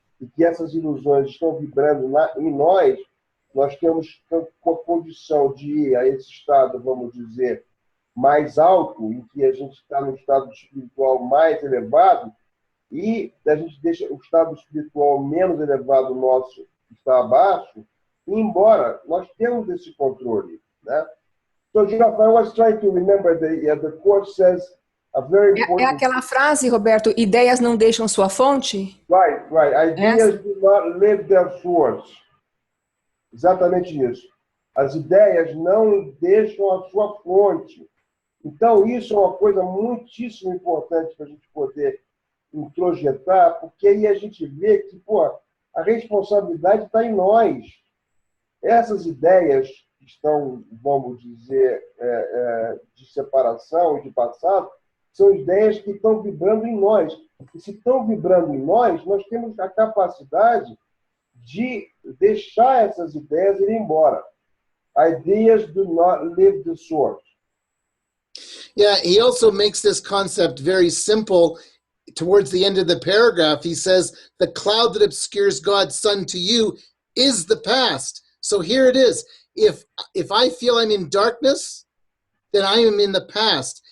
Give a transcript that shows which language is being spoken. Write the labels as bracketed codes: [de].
[pt] E que essas ilusões estão vibrando em nós, nós temos a condição de ir a esse estado, vamos dizer, mais alto, em que a gente está no estado espiritual mais elevado, e a gente deixa o estado espiritual menos elevado nosso está abaixo, e embora nós temos esse controle, né? [en] So, Jeff, I was trying to remember the quote says a very important... [pt] É aquela frase, Roberto, ideias não deixam sua fonte? [en] Right. Ideas do not leave their source. [pt] Exatamente isso. As ideias não deixam a sua fonte. Então, isso é uma coisa muitíssimo importante para a gente poder introjetar, porque aí a gente vê que, a responsabilidade está em nós. Essas ideias que estão, vamos dizer, de separação e de passado, são ideias que estão vibrando em nós. E se estão vibrando em nós, nós temos a capacidade de deixar essas ideias ir embora. [en] Ideas do not leave the source. Yeah, he also makes this concept very simple. Towards the end of the paragraph, he says, the cloud that obscures God's Son to you is the past. So here it is. If I feel I'm in darkness, then I am in the past.